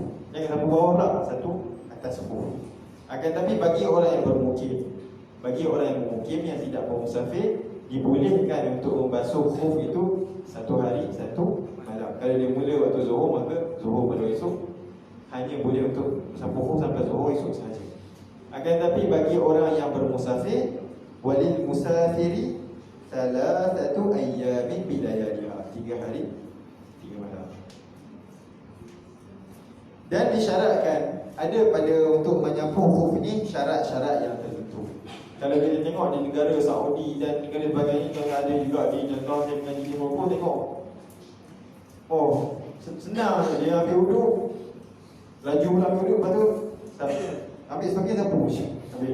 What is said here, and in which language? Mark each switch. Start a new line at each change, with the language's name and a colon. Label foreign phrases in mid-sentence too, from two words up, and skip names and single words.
Malay: Jangan sapu bawah pula, satu atas khuf. Akan tapi bagi orang yang bermukim yang tidak bermusafir, dibolehkan untuk membasuh khuf itu satu hari satu malam. Kalau dia mula waktu zuhur, maka zuhur pada esok, hanya boleh untuk sapu khuf sampai zuhur esok sahaja. Akan tapi bagi orang yang bermusafir,
Arabic: وللمسافر ثلاثة أيام بلياليها,
Malay: 3 hari 3 malam. Dan disyaratkan ada pada untuk menyapu khuf ini syarat-syarat yang tertentu. Kalau kita tengok di negara Saudi dan negara sebagainya, kalau ada juga di contoh saya mengaji di Morocco, tengok, oh senang, dia ambil wuduk, laju pula ambil wuduk, lepas tu ambil stoking sapu, ambil.